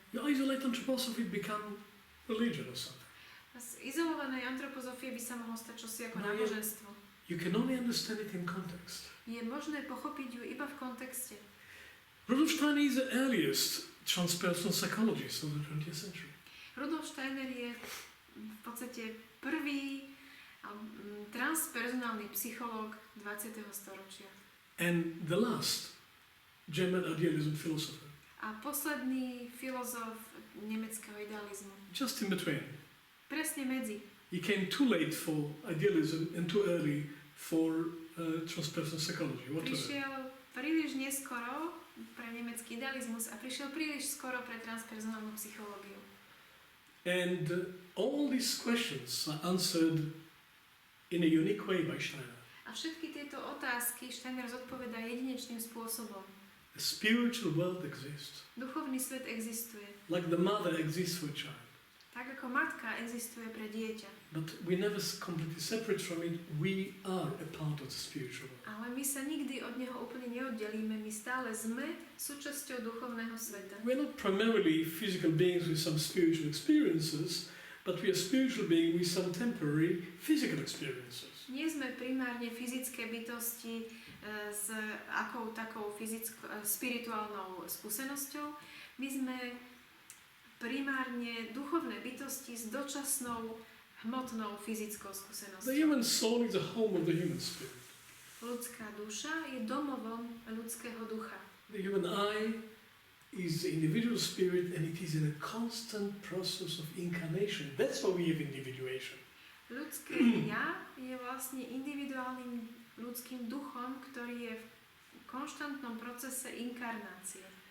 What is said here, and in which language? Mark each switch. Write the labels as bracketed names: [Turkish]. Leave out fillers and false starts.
[English] You isolate anthroposophy, become religion or something. [Slovak] Z izolovanej antropozofie by sa mohlo stať čosi ako náboženstvo. [English] You can only understand it in context. [Slovak] Je možné pochopiť ju iba v kontexte. [English] Rudolf Steiner is the earliest transpersonal psychologist of the 20th century. [Slovak] Rudolf Steiner je v podstate prvý transpersonálny psychológ 20. storočia. [English] And the last German idealism philosopher. [Slovak] A posledný filozof nemeckého idealizmu. [English] Just in between. [Slovak] Presne medzi. [English] He came too late for idealism and too early for transpersonal psychology. [Slovak] Prišiel príliš neskoro pre nemecký idealizmus a prišiel príliš skoro pre transpersonálnu psychológiu. [English] And all these questions are answered in a unique way by Steiner. [Slovak] A všetky tieto otázky Steiner zodpovedá jedinečným spôsobom. [English] The spiritual world exists. [Slovak] Duchovný svet existuje. [English] Like the mother exists for a child. [Slovak] Tak ako matka existuje pre dieťa. [English] But we never completely separate from it. We are a part of the spiritual world. [Slovak] Ale my sa nikdy od neho úplne neoddelíme. My stále sme súčasťou duchovného sveta. [English] We're not primarily physical beings with some spiritual experiences, but we are spiritual beings with some temporary physical experiences. [Slovak] Nie sme primárne fyzické bytosti s akou takou spirituálnou skúsenosťou. My sme primárne duchovné bytosti s dočasnou hmotnou, fyzickou [English] The [Slovak] skúsenosťou. [English] human soul is a home of the human spirit. [Slovak] Ľudská duša je domovom ľudského ducha. [English] The human I is the individual spirit, and it is in a constant process of incarnation. That's why we have individuation. [Slovak] Ľudské ja je vlastne individuálnym ľudským duchom, ktorý je v konštantnom procese inkarnácie.